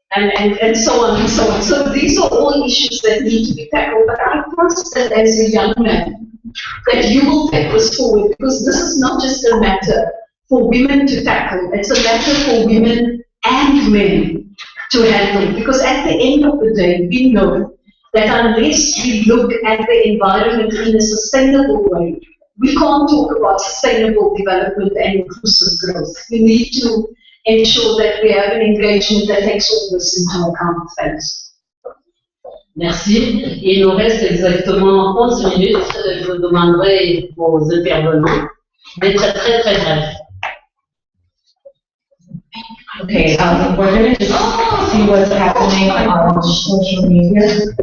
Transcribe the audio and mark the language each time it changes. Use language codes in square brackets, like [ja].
[en] and so on and so on. So these are all issues that need to be tackled, but I trust that as a young man, that you will take this forward, because this is not just a matter for women to tackle, it's a matter for women and men to handle, because at the end of the day, we know that unless we look at the environment in a sustainable way, we can't talk about sustainable development and inclusive growth. We need to ensure that we have an engagement that takes all this into account. Thanks. [fr] Merci. Il nous reste exactement 11 minutes. Je demanderai aux intervenants d'être très très brefs. [en] Okay, we're going to just see what's happening on social media.